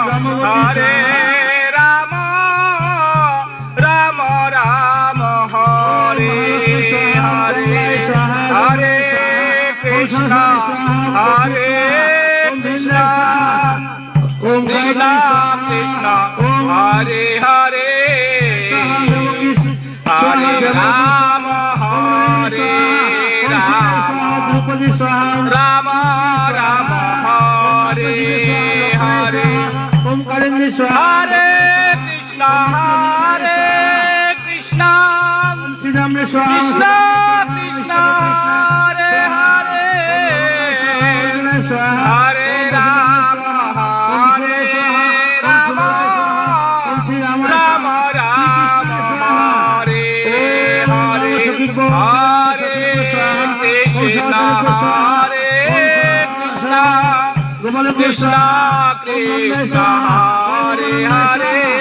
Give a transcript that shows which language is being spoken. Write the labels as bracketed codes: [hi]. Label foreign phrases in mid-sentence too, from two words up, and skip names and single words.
[sa] রাম রাম হরে হরে, হরে কৃষ্ণ কৃষ্ণ কৃষ্ণ হরে হরে, হরে রাম রাম রাম হরে হরে, ओम कालिंदी स्वाहा। हरे কৃষ্ণ হরে কৃষ্ণ শ্রীরামে কৃষ্ণ কৃষ্ণ হরে হরে হরে রাম হরে রাম রাম রাম হরে হরে হরে কৃষ্ণ হরে কৃষ্ণ কৃষ্ণ কৃষ্ণ হরে হরে